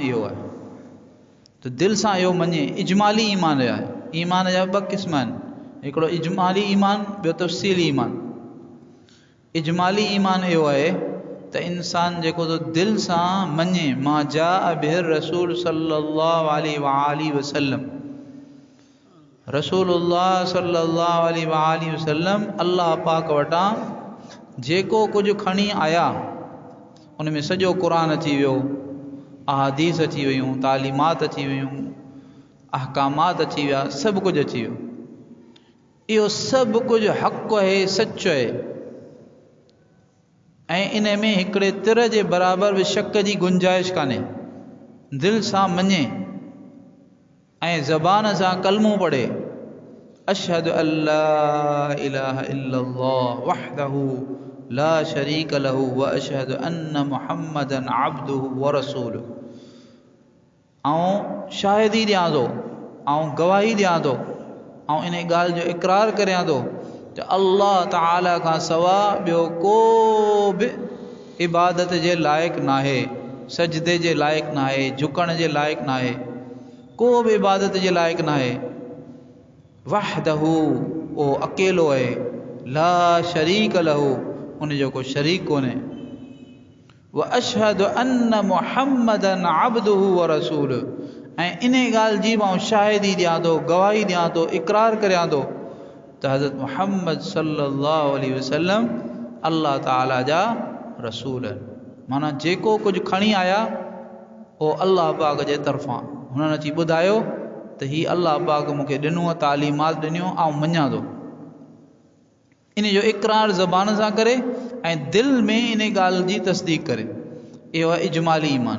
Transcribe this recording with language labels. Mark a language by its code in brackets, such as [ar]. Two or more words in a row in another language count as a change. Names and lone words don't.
[sd] इहो आहे त दिलि सां इहो मञे। इजमाली ईमान आहे। ईमान जा ॿ क़िस्म आहिनि, हिकिड़ो इजमाली ईमान, ॿियो तफ़सीली ईमान। इजमाली ईमान इहो आहे त इंसान जेको तो दिलि सां मञे [ar] ما جاء به الرسول صلى الله عليه وسلم, [sd] रसूलुल्लाह [ar] صلى الله عليه وسلم [sd] अल्लाह पाक वटां जेको कुझु खणी आया उन में सॼो क़ुरान अची वियो, अहादीस अची वियूं, तालीमात अची वियूं, अहकामात अची विया, सभु कुझु अची वियो। इहो सभु कुझु हक़ आहे, सच आहे ऐं इन में हिकिड़े तिर जे बराबरि बि शक जी गुंजाइश कान्हे। दिलि सां मञे ऐं ज़बान सां कलमो पढ़े, [ar] أشهد أن لا إله إلا الله وحده لا شريك له وأشهد أن محمدا عبده ورسوله. [sd] ऐं शाहिदी ॾियां थो ऐं गवाही ॾियां थो ऐं इन ॻाल्हि जो इक़रार करियां थो त अल्लाह ताला खां सवा ॿियो को बि इबादत जे लाइक़ु नाहे, सजदे जे लाइक़ु नाहे, झुकण जे लाइक़ु नाहे, को बि इबादत जे लाइक़ु नाहे। वहदहू ओ अकेलो आहे, [ar] لا شريك له [sd] उन जो को शरीक कोन्हे, [ar] وأشهد أن محمدا عبده ورسوله [sd] ऐं इन ॻाल्हि जी मां शाहिदी ॾियां थो, गवाही ॾियां थो, इक़रार करियां थो त हज़रत मुहम्मद [ar] صلى الله عليه وسلم [sd] अल्लाह ताला जा रसूल आहिनि। माना जेको कुझु खणी आया उहो अल्लाह पाक जे तरफ़ां, हुननि अची ॿुधायो त हीअ अल्लाह पाक मूंखे ॾिनो, तालीमात ॾिनियूं ऐं मञां थो। इन जो इक़रार ज़बान सां करे ऐं दिलि में इन ॻाल्हि जी तस्दीक करे, इहो आहे इजमाली ईमान।